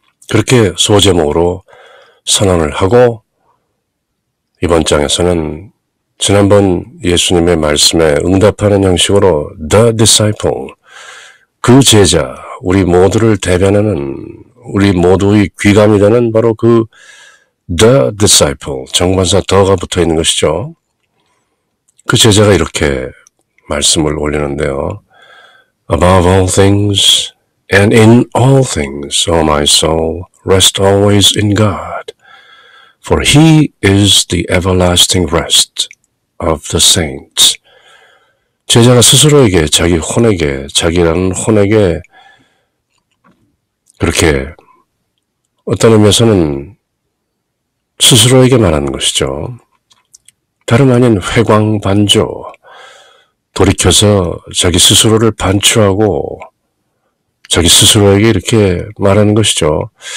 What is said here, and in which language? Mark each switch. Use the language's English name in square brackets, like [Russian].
[Korean] 그렇게 소제목으로 선언을 하고 이번 장에서는 지난번 예수님의 말씀에 응답하는 형식으로 The Disciple, 그 제자, 우리 모두를 대변하는 우리 모두의 귀감이 되는 바로 그 The Disciple, 정관사 더가 붙어 있는 것이죠. 그 제자가 이렇게 말씀을 올리는데요. [English] Above all things and in all things, O my soul, rest always in God. For he is the everlasting rest of the saints. [Korean] 제자가 스스로에게, 자기 혼에게, 자기라는 혼에게 그렇게 어떤 의미에서는 스스로에게 말하는 것이죠. 다름 아닌 회광반조, 돌이켜서 자기 스스로를 반추하고 자기 스스로에게 이렇게 말하는 것이죠.